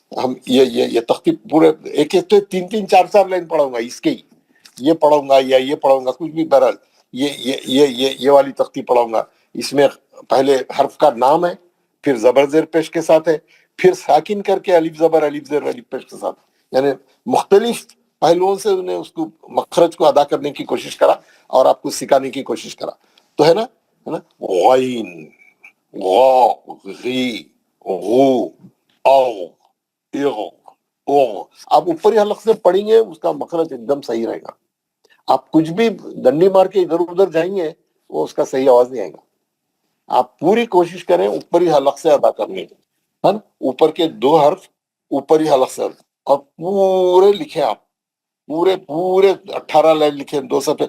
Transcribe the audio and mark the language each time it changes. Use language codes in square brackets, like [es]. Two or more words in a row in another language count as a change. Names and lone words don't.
[ur] ہم یہ تختی پورے ایک 3 4 لائن پڑھاؤں گا اس کے ہی, یہ پڑھوں گا یا یہ پڑھوں گا، کچھ بھی، بہرحال یہ والی تختی پڑھوں گا، اس میں پہلے حرف کا نام ہے، پھر زبر زیر پیش کے ساتھ ہے، پھر ساکن کر کے الف زبر الف زیر الف پیش کے ساتھ، یعنی مختلف پہلوؤں سے انہیں اس کو مخرج کو ادا کرنے کی کوشش کرا اور آپ کو سکھانے کی کوشش کرا. تو ہے نا غین، غا، غی، غو، او، اغ، او. آپ اوپری حلق سے پڑھیں گے اس کا مخرج ایک دم صحیح رہے گا. آپ کچھ بھی ڈنڈی مار کے ادھر ادھر جائیں گے وہ اس کا صحیح آواز نہیں آئے گا. آپ پوری کوشش کریں اوپری حلق سے ادا کرنے کی، ہے نا. اوپر کے 2 حرف اوپری حلق سے اور پورے لکھیں آپ، پورے 18 لائن لکھیں 2 صفحے.